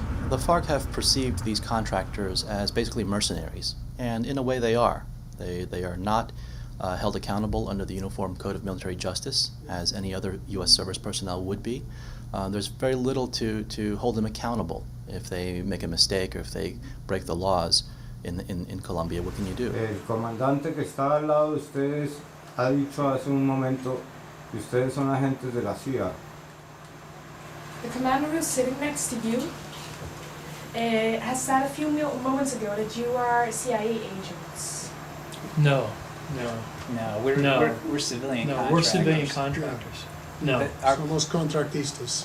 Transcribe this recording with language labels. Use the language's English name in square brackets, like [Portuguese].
[English] The FARC have perceived these contractors as basically mercenaries, and in a way they are. They are not held accountable under the Uniform Code of Military Justice, as any other U.S. service personnel would be. There's very little to hold them accountable if they make a mistake or if they break the laws in Colombia. What can you do? [Spanish] El comandante que está al lado de ustedes ha dicho hace un momento que ustedes son agentes de la CIA. [English] The commander who's sitting next to you has said a few moments ago that you are CIA agents. No. We're civilian contractors. We're civilian contractors. No. [Spanish] Somos contratistas.